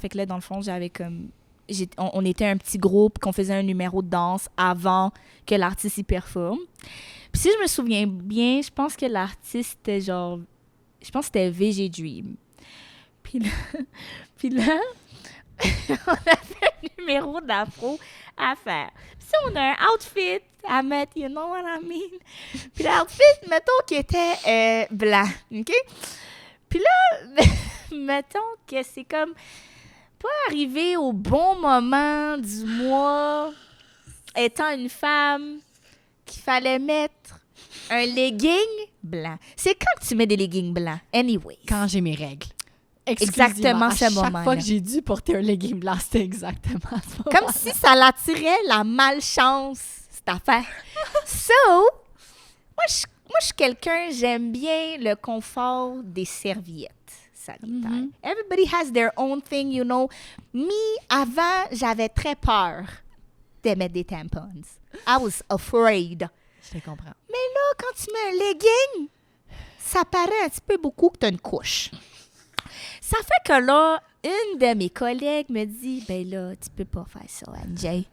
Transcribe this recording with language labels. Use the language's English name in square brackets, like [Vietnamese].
[French] Fait que là, dans le fond, j'avais comme... on était un petit groupe, qu'on faisait un numéro de danse avant que l'artiste y performe. Puis si je me souviens bien, je pense que l'artiste était genre... Je pense que c'était VG Dream. Puis là on avait un numéro d'afro à faire. Puis on a un outfit à mettre, [English] you know what I mean? [French] Puis l'outfit, mettons, qui était blanc, OK? Puis là, mettons que c'est comme pas arrivé au bon moment du mois, étant une femme, qu'il fallait mettre un legging blanc. C'est quand que tu mets des leggings blancs? [English] Anyway. [French] Quand j'ai mes règles. Exactement ce moment-là. Chaque fois que j'ai dû porter un legging blanc, c'était exactement ce moment. Comme si ça l'attirait la malchance, cette affaire. So, moi, je suis quelqu'un, j'aime bien le confort des serviettes sanitaires. Mhm. [English] Everybody has their own thing, you know. [French] Me, avant, j'avais très peur de mettre des tampons. [English] I was afraid. [French] Je te comprends. Mais là, quand tu mets un legging, ça paraît un petit peu beaucoup que tu as une couche. Ça fait que là, une de mes collègues me dit, ben là, tu peux pas faire ça, Anjay.